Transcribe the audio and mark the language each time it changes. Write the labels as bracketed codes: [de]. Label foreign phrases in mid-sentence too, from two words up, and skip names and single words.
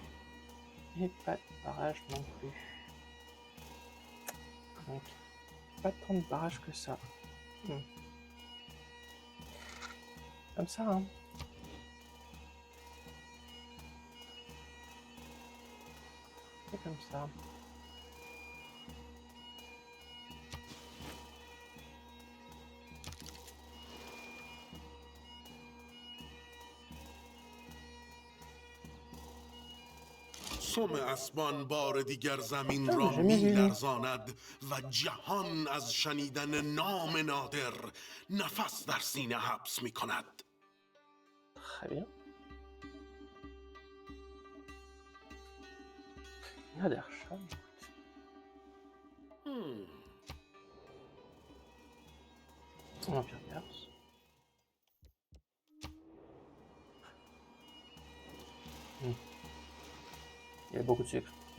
[fr] Et pas de barrage non plus. Donc, pas tant de barrage que ça. Comme ça, hein. C'est comme ça. [fa] سم اسمان بار دیگر زمین [fr] Ah, [fa] را [fr] j'ai jamais vu. [fa] میلرزاند و جهان از شنیدن نام نادر نفس در سینه حبس میکند. [fr] Très bien. Nadersheim. Empire perse. Il y a beaucoup de sucre.